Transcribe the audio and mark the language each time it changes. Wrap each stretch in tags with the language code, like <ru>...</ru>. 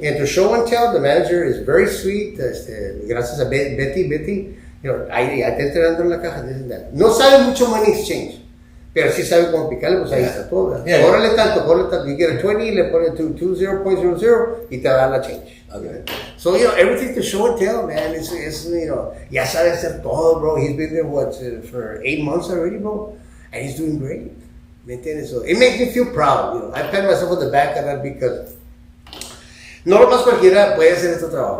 <en>And to show and tell, the manager is very sweet.</en> <es>Gracias a Betty,</es> <en>you know,</en> <es>ahí está entrenando en la caja. No sabe mucho</es> <en>money exchange,</en> <es>pero sí sabe cómo picarle, pues ahí está todo. Córrele tanto.</es> <en>You get a 20,</en> <es>le pone 20.00 y te da la change.</es> <en>Okay. So, you know, everything to show and tell, man. It's you know,</en> <es>ya sabe hacer todo,</es> <en>bro. He's been there, for 8 months already, bro? And he's doing great.</en> <es>¿Me entiendes?</es> <en>So it makes me feel proud. You know, I pat myself on the back of that because</en> <es>no lo más cualquiera puede hacer este trabajo.</es>